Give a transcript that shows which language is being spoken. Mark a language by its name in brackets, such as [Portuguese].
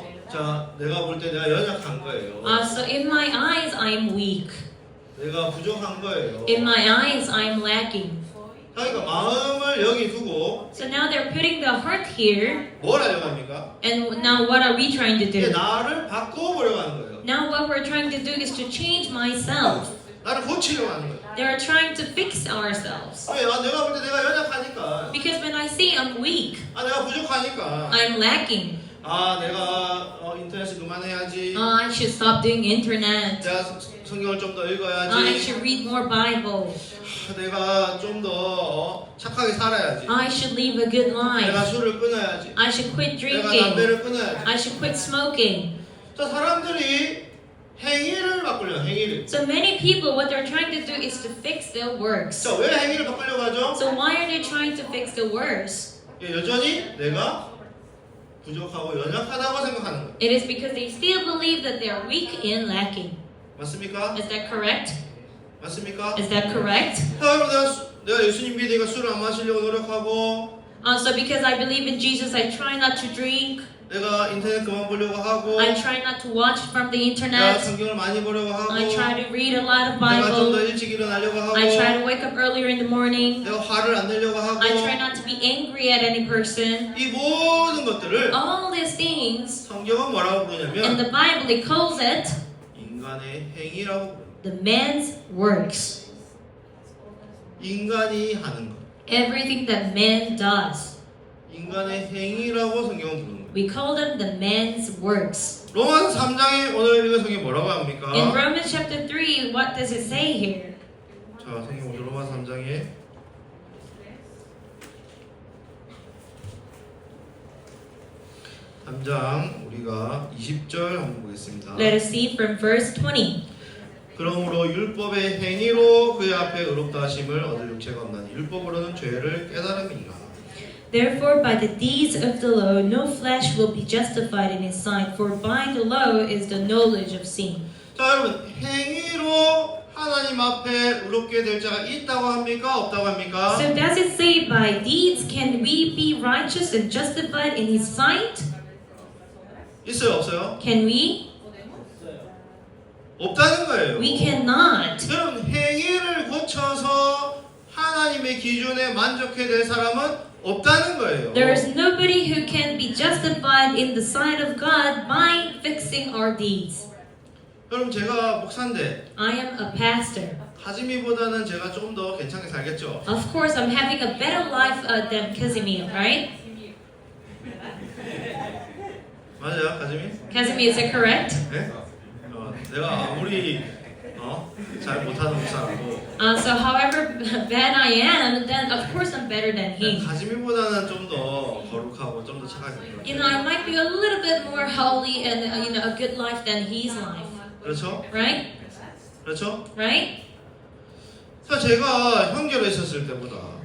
[Korean] 자, 내가 볼 때 내가 연약한 거예요. [English] So in my eyes, I am weak. [Korean] 내가 부족한 거예요. [English] In my eyes, I am lacking. [Korean] 그러니까 마음을 여기 두고 [English] So now they're putting the heart here, [Korean] 뭘 하려고 합니까? [English] and now what are we trying to [Korean] 이제 [English] do? [Korean] 나를 바꿔보려고 하는 거예요. [English] Now what we're trying to do is to change myself. [Korean] 나를 고치려고 하는 거예요. [English] They're trying to fix ourselves. [Korean] 내가 볼 때 내가 연약하니까, [English] Because when I see I'm weak, [Korean] 내가 부족하니까, [English] I'm lacking. [Korean] 내가 인터넷을 그만해야지. [English] I should stop doing internet. [Korean] 내가 성경을 좀 더 [English] I [Korean] 읽어야지. [English] should read more Bible. [Korean] 내가 좀 더 착하게 살아야지. [English] I should live a good [Korean] 내가 [English] life. [Korean] 술을 끊어야지. [English] I should quit [Korean] 내가 [English] drinking. [Korean] 담배를 끊어야지. [English] I should quit smoking. [Korean] 자, 사람들이 행위를 바꾸려고 행위를. [English] So many people, what they're trying to do is to fix their works. [Korean] 자, 왜 행위를 바꾸려고 하죠? [English] So why are they trying to fix the works? [Korean] 여전히 내가 부족하고 연약하다고 생각하는 거예요. [English] It is because they still believe that they are weak and lacking. [Korean] 맞습니까? [English] Is that correct? [Korean] 맞습니까? [English] Is that correct? [Korean] 여러분, 내가 예수님 믿으니까 술을 안 마시려고 노력하고, [English] So because I believe in Jesus, I try not to drink. [Korean] 내가 인터넷 그만 보려고 하고, [English] I try not to watch from the [Korean] 내가 [English] internet. [Korean] 성경을 많이 보려고 하고, [English] I try to read a lot of [Korean] 내가 좀 더 [English] Bible. [Korean] 일찍 일어나려고 하고, [English] I try to wake up earlier in the morning. [Korean] 내가 화를 안 내려고 하고, [English] I try not to be angry at any person. [Korean] 이 모든 것들을 [English] All these things, [Korean] 성경은 뭐라고 [English] in [Korean] 부르냐면 [English] the Bible, it calls it [Korean] 인간의 행위라고 부르요. [English] the man's works. [Korean] 인간이 하는 것, [English] Everything that man does. [Korean] 인간의 행위라고 성경은 부르는 거예요. [English] We call them the man's works. [Korean] 로마서 3장에 오늘 읽은 성경이 뭐라고 합니까? [English] In Romans chapter 3, what does it say here? [Korean] 자, 성경 오늘 로마서 3장에 3장 우리가 20절 한번 보겠습니다. [English] Let us see from verse 20. [Korean] 그러므로 율법의 행위로 그의 앞에 의롭다 하심을 얻을 육체가 없나니 율법으로는 죄를 깨달음이니라. [English] Therefore, by the deeds of the law, no flesh will be justified in his sight, for by the law is the knowledge of sin. [Korean] 자, 여러분, 행위로 하나님 앞에 의롭게 될 자가 있다고 합니까? 없다고 합니까? [English] So does it say by deeds can we be righteous and justified in his sight? [Korean] 있어요, 없어요? [English] Can we? [Korean] 없다는 거예요. [English] We cannot. [Korean] 여러분, 행위를 고쳐서 하나님의 기준에 만족해야 될 사람은 없다는 거예요. [English] There is nobody who can be justified in the sight of God by fixing our deeds. [Korean] 여러분, 제가 목사인데 [English] I am a pastor. [Korean] 하지미보다는 제가 조금 더 괜찮게 살겠죠. [English] Of course, I'm having a better life than Casimir, right? [Korean] 맞아요, 하지미? [English] Casimir, is that correct? [Korean] 네? 내가 아무리 잘 못하는 목사라도 [English] So however bad I am, then of course I'm better than him. [Korean] 하지미보다는 좀 더 거룩하고 좀 더 착하게 될 [English] You [Korean] 거예요. [English] know, I might be a little bit more holy and a good life than his life, [Korean] 그렇죠? [English] right? [Korean] 그렇죠? [English] Right? [Korean] 자, 제가 형제로 있었을 때보다